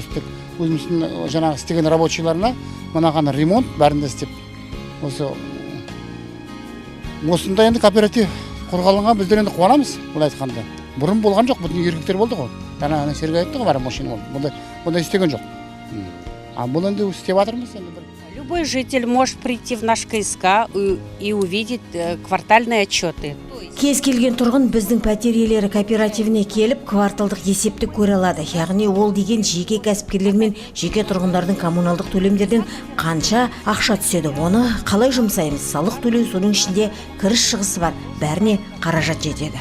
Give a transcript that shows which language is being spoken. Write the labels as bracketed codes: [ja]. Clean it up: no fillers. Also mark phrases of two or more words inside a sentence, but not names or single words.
[kk] Осы тек өзіміздің жаңағы істеген рабочийларына мынаған ремонт бәрінде істеп. Осында енді кооператив қорғалынған біздер енді қуанамыз, былай айтқанда. Бұрын болған жоқ, бұтын еркектер болды ғой. Жаңа Сергей айтты ғой, бәрі машина болды. Бұнда істеген жоқ. Бұл енді істеп жатырмыз енді. [ru] Любой житель может прийти в наш КСК и увидеть квартальные отчеты. [kk] Кез келген тұрғын біздің пәтер иелері кооперативіне келіп, кварталдық есепті көре алады. Яғни ол деген жеке кәсіпкерлер мен жеке тұрғындардың коммуналдық төлемдерден қанша ақша түседі, оны қалай жұмсаймыз, салық төлеу, соның ішінде кіріс шығысы бар, бәріне қаражат жетеді.